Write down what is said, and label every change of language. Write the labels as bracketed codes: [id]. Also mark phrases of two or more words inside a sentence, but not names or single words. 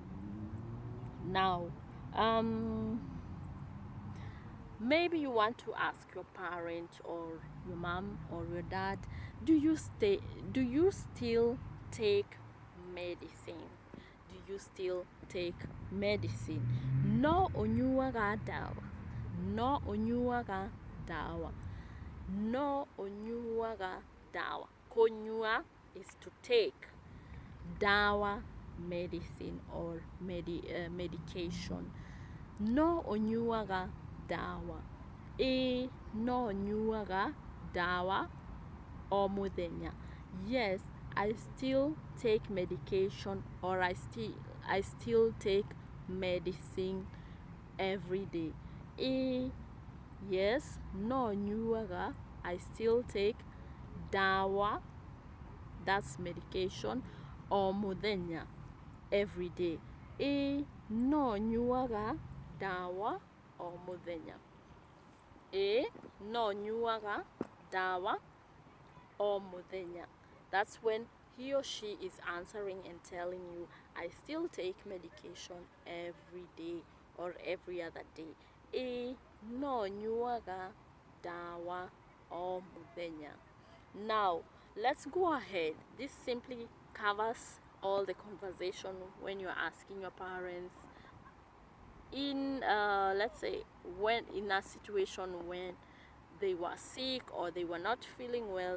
[en] Now, maybe you want to ask your parent or your mom or your dad, do you still take medicine? Do you still take medicine? [ki] No onyuaga dawa. No onyuaga dawa. No onyuaga dawa. [en] Konyua is to take. Dawa, medicine or medication. [ki] No onyuaga dawa. No onyuaga dawa o muthenya. [en] Yes, I still take medication, or I still take medicine every day. [ki] Yes, no onyuaga. [en] I still take dawa, that's medication, [ki] o muthenya, [en] every day. [ki] No nyuaga dawa o muthenya. No nyuaga dawa o muthenya. [en] That's when he or she is answering and telling you, I still take medication every day or every other day. [ki] No nyuaga dawa o muthenya. [en] Now, let's go ahead. This simply covers all the conversation when you're asking your parents in, let's say, when in a situation when they were sick or they were not feeling well.